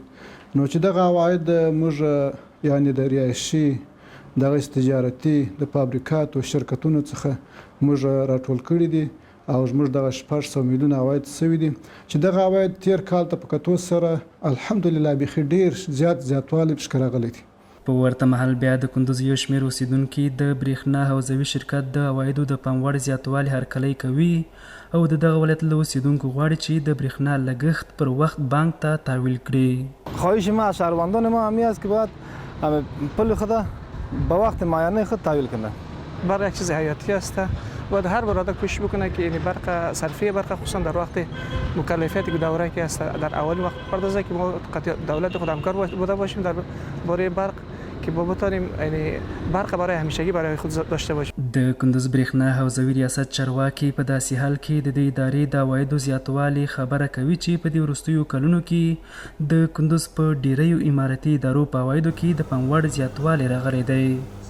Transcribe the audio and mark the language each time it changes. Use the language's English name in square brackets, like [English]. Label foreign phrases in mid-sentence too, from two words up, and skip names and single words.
[Pashto] نو چې دغه عواید موږ یعنې د رهایشي، دغه تجارتي، د فابریکاتو شرکتونو څخه موږ راټول کړي دي او موږ دغه 600 میلیون عواید سوي دي چې دغه عواید تیر کال ته په کتو سره الحمدلله بیخي ډیر زیاتوالی پکې راغلی دی. په ورته مهال بیا د کندوز یو شمېر اوسیدونکي د برېښنا حوزوي شرکت د عوایدو د پام وړ زیاتوالي هرکلی کوي او د دغه ولایت له اوسیدونکو غواړي چې د برېښنا لګښت پر وخت بانک ته تحویل کړي. [Persian] خواهش ما از شهروندان ما همی است که باید پول خود به وقت معینه خود تحویل کنه. برق یک چیز حیاتی است. باید هر برادر کوشش بکنه که این برق صرفی برق خصوصا در وقت مکلفیتی که دوره که است در اول وقت پردازه که ما دولت خود همکار بوده باشیم در باره برق که ما بتونیم یعنی برق برای همیشگی برای خود داشته باشیم. [Pashto] د کندوز برېښنا حوزوي ریاست چارواکي په داسې حال کې د دې ادارې د عوایدو زیاتوالي خبره کوي چې په دې وروستیو کلونو کې د کندوز په ډیریو امارتي ادارو په عوایدو کې د پام وړ زیاتوالی راغلی دی.